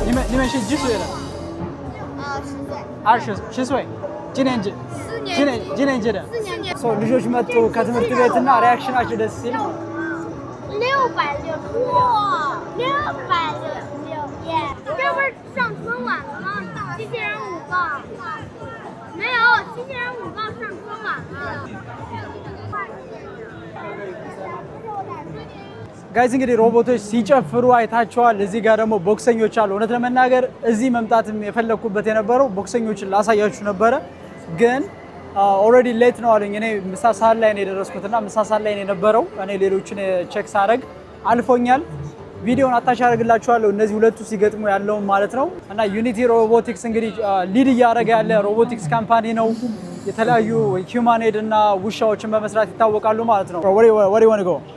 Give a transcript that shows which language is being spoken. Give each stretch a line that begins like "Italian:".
Chinese: 你们是几岁了？10岁，几年级？几年级的？
Amharic: ሶ ልጆች መጡ ከትምህርት ቤትና ሪአክሽናቸው ደስ ሲል
Chinese: 666耶！这不是上春晚了吗？机器人舞报没有，机器人舞报上春晚了。
Amharic: ጋይስ እንግዲህ ሮቦቶች ሲጨፍሩ አይታቸዋል። እዚህ ጋር ደግሞ ቦክሰኞች አሉ። እውነት ለመናገር እዚህ መምጣትም የፈለኩበት የነበረው ቦክሰኞችን ላሳያችሁ ነበረ ግን ኦልሬዲ ሌት ነው አለኝ። እኔ ምሳ ሰዓት ላይ ነው የደረስኩትና ምሳ ሰዓት ላይ ነው የነበረው። እኔ ሌሎችን ቼክ ሳረግ አልፎኛል። ቪዲዮውን አታች አደርግላችኋለሁ እነዚህ ሁለቱ ሲገጥሙ ያለው ማለት ነው። እና ዩኒቲ ሮቦቲክስ እንግዲህ ሊድ እያደረገ ያለ ሮቦቲክስ ካምፓኒ ነው። የተለያዩ ሂውማኖይድ እና ውሻዎችን በመስራት ይታወቃሉ ማለት ነው። ወሬ ወንጎ